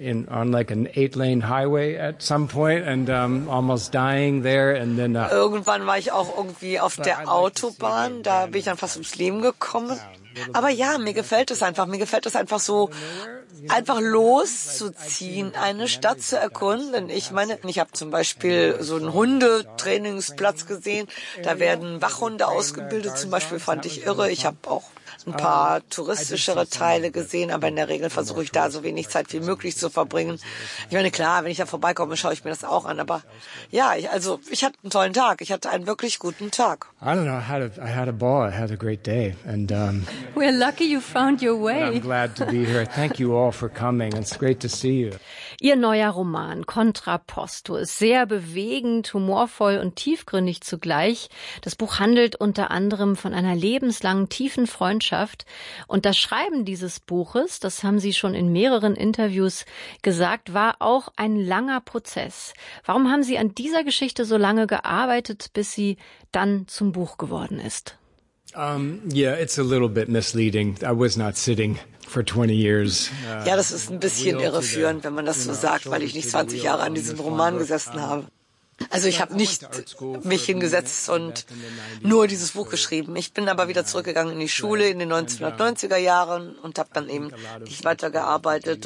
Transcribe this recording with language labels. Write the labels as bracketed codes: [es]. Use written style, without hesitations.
[en] On like an 8-lane highway at some point and almost dying there and then [de] irgendwann war ich auch irgendwie auf der Autobahn, da bin ich dann fast ums Leben gekommen. Aber ja, mir gefällt es einfach so einfach loszuziehen, eine Stadt zu erkunden. Ich meine, ich habe zum Beispiel so einen Hundetrainingsplatz gesehen, da werden Wachhunde ausgebildet, zum Beispiel fand ich irre. Ich habe auch ein paar touristischere Teile gesehen, aber in der Regel versuche ich da so wenig Zeit wie möglich zu verbringen. Ich meine, klar, wenn ich da vorbeikomme, schaue ich mir das auch an, aber ja, ich hatte einen tollen Tag. Ich hatte einen wirklich guten Tag. [en] I don't know, I had a ball, I had a great day. And, we're lucky you found your way. I'm glad to be here. Thank you all for coming. It's great to see you. [de] Ihr neuer Roman, Contrapposto, ist sehr bewegend, humorvoll und tiefgründig zugleich. Das Buch handelt unter anderem von einer lebenslangen, tiefen Freundschaft. Und das Schreiben dieses Buches, das haben Sie schon in mehreren Interviews gesagt, war auch ein langer Prozess. Warum haben Sie an dieser Geschichte so lange gearbeitet, bis sie dann zum Buch geworden ist? [en] Yeah, it's a little bit misleading. I was not sitting for 20 years. [de] Ja, das ist ein bisschen irreführend, wenn man das so sagt, weil ich nicht 20 Jahre an diesem Roman gesessen habe. Also ich habe nicht mich hingesetzt und nur dieses Buch geschrieben. Ich bin aber wieder zurückgegangen in die Schule in den 1990er Jahren und habe dann eben nicht weitergearbeitet.